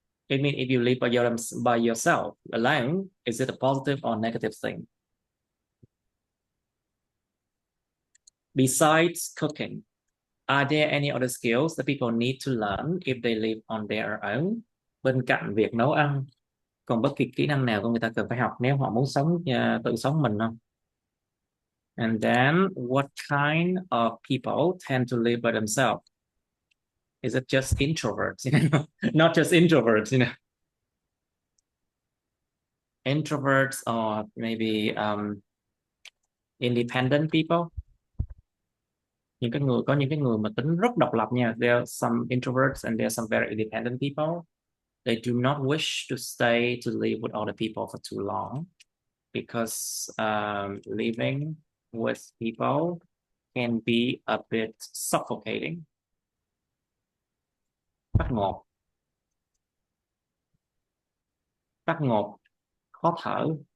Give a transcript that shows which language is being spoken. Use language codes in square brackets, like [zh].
[en] I mean, if you live by yourself alone, is it a positive or negative thing? Besides cooking, are there any other skills that people need to learn if they live on their own? [vi] Bên cạnh việc nấu ăn, còn bất kỳ kỹ năng nào của người ta cần phải học nếu họ muốn tự sống mình không? [en] And then, what kind of people tend to live by themselves? Is it just introverts? You know, not just introverts. You know, introverts or maybe independent people. [vi] Có những cái người mà tính rất độc lập nha. [en] There are some introverts and there are some very independent people. They do not wish to stay to live with other people for too long because living with people can be a bit suffocating. [vi] Phát ngột, phát ngột, khó thở.